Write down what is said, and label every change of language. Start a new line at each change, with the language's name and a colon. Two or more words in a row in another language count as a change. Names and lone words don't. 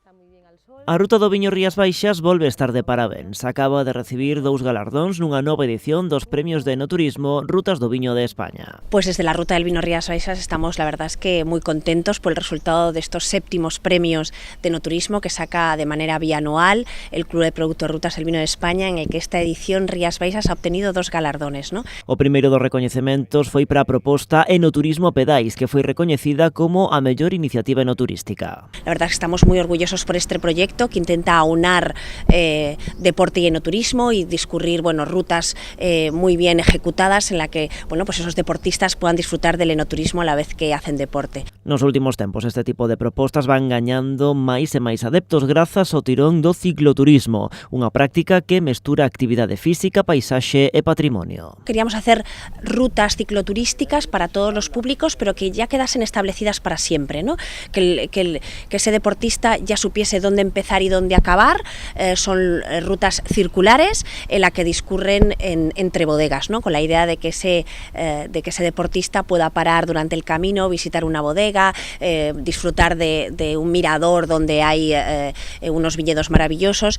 Galician: A Ruta do Viño Rías Baixas volve estar de parabéns. Acaba de recibir 2 galardóns nunha nova edición dos premios de enoturismo Rutas do Viño de España.
Spanish: Pues desde la Ruta del Vino Rías Baixas estamos, la verdad es que muy contentos por el resultado de estos 7º premios de enoturismo que saca de manera bianual el Club de Productos Rutas del Vino de España, en el que esta edición Rías Baixas ha obtenido 2 galardones, ¿no?
Galician: O primeiro dos recoñecementos foi para a proposta Enoturismo Pedais, que foi recoñecida como a mellor iniciativa enoturística.
Spanish: La verdad es que estamos muy orgullosos por este proyecto que intenta aunar deporte y enoturismo y discurrir rutas muy bien ejecutadas en la que pues esos deportistas puedan disfrutar del enoturismo a la vez que hacen deporte.
Galician: Nos últimos tempos este tipo de propostas van gañando máis e máis adeptos grazas ao tirón do cicloturismo, unha práctica que mestura actividade física, paisaxe e patrimonio.
Spanish: Queríamos hacer rutas cicloturísticas para todos los públicos, pero que ya quedasen establecidas para siempre, ¿no? Que ese deportista ya supiese dónde empezar y dónde acabar. Son rutas circulares en la que discurren entre bodegas, ¿no? Con la idea de que ese deportista pueda parar durante el camino, visitar una bodega, disfrutar de un mirador donde hay unos viñedos maravillosos.